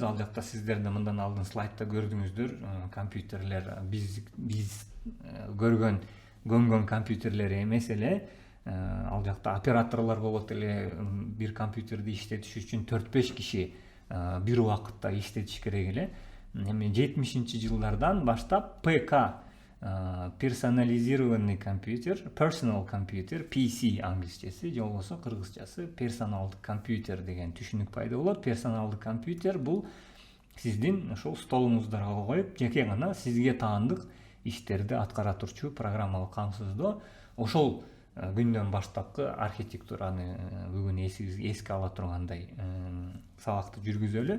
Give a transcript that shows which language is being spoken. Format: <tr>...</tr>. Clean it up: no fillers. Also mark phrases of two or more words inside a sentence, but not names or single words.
<ky>Ал жакта сиздер да мындан алдын слайдда көрдүңүздөр. Компьютерлер биз көнгөн компьютерлер эмес эле. Ал жакта операторлор болот эле. Бир компьютерди иштетиш үчүн 4-5 киши бир убакытта иштетиш керек эле. Эми 70-жылдардан баштап ПК,</ky> <ru>персонализированный компьютер,</ru> <en>personal computer, PC</en> <ky>англисчеси, же болбосо кыргызчасы персоналдык компьютер деген түшүнүк пайда болот. Персоналдык компьютер бул сиздин ошол столуңуздарга коюп, жеке гана сизге таандык иштерди аткара турчу программалык камсыздоо. Ошол күндөн баштапкы архитектураны бүгүн эске ала тургандай сабакты жүргүзөлү.</ky>